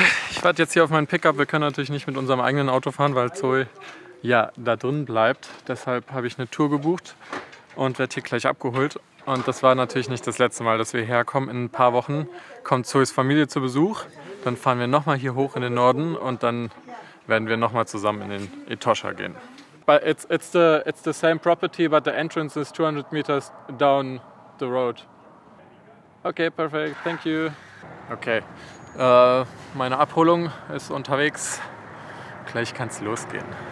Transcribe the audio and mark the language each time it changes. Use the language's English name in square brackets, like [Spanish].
[German] Ich warte jetzt hier auf meinen Pickup. Wir können natürlich nicht mit unserem eigenen Auto fahren, weil Zoe ja da drin bleibt. Deshalb habe ich eine Tour gebucht und werde hier gleich abgeholt. Und das war natürlich nicht das letzte Mal, dass wir herkommen. In ein paar Wochen kommt Zoes Familie zu Besuch. Dann fahren wir nochmal hier hoch in den Norden und dann werden wir nochmal zusammen in den Etosha gehen. [English] But it's the same property, but the entrance is 200 meters down the road. Okay, perfect. Thank you. [German] Okay, meine Abholung ist unterwegs. Gleich kann es losgehen.